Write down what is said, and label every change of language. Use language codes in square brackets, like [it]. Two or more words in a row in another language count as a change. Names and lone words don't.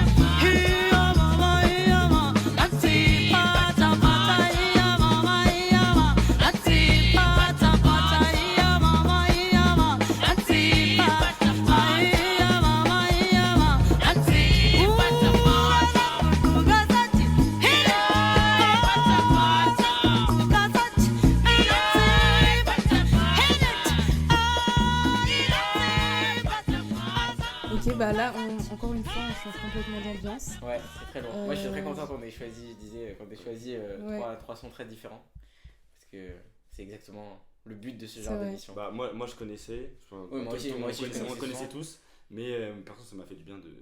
[fr] Iya mama, nati pata pata, iya mama, nati pata pata, iya mama, nati pata, iya mama, nati azapukuga sati, azapukuga sati, nati pata, Ok, bah là, encore une fois, on change complètement d'ambiance. Ouais, c'est très lourd. Moi, je suis très content qu'on ait choisi, je disais, qu'on ait choisi Ouais. trois sons très différents. Parce que c'est exactement le but de ce C'est genre vrai. d'émission. Bah, moi je connaissais. Oui, moi aussi, on je connaissais connaissait souvent. tous. Mais perso, ça m'a fait du bien de